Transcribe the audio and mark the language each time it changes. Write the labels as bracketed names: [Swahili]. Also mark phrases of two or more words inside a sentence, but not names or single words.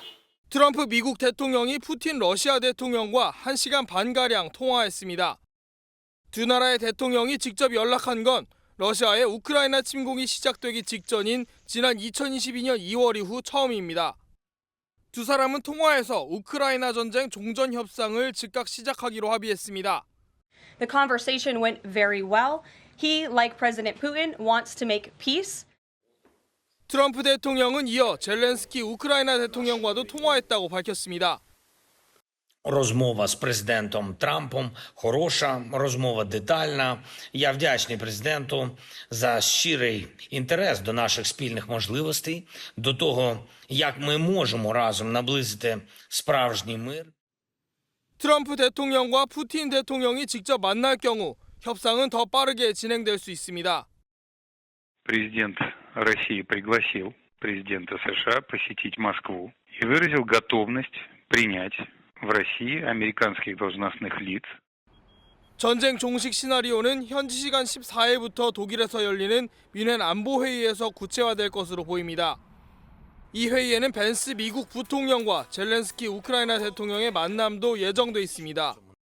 [Korean] 트럼프 미국 대통령이 푸틴 러시아 대통령과 1시간 반가량 통화했습니다. 두 나라의 대통령이 직접 연락한 건 러시아의 우크라이나 침공이 시작되기 직전인 지난 2022년 2월 이후 처음입니다. 두 사람은 통화에서 우크라이나 전쟁 종전 협상을 즉각 시작하기로 합의했습니다. [English] The conversation went very well. He, like President Putin, wants to make peace. [Korean] 트럼프 대통령은 이어 젤렌스키 우크라이나 대통령과도 통화했다고 밝혔습니다. [Ukrainian] Розмова з президентом Трампом хороша, розмова детальна. Я вдячний президенту за щирий інтерес до наших спільних можливостей, до того, як ми можемо разом наблизити справжній мир. [Korean] 트럼프 대통령과 푸틴 대통령이 직접 만날 경우 협상은 더 빠르게 진행될 수 있습니다. [Russian] Президент России пригласил президента США посетить Москву и выразил готовность принять в России американских должностных лиц. [Korean] 전쟁 종식 시나리오는 현지 시간 14일부터 독일에서 열리는 뮌헨 안보회의에서 구체화될 것으로 보입니다. 이 회의에는 벤스 미국 부통령과 젤렌스키 우크라이나 대통령의 만남도 예정돼 있습니다.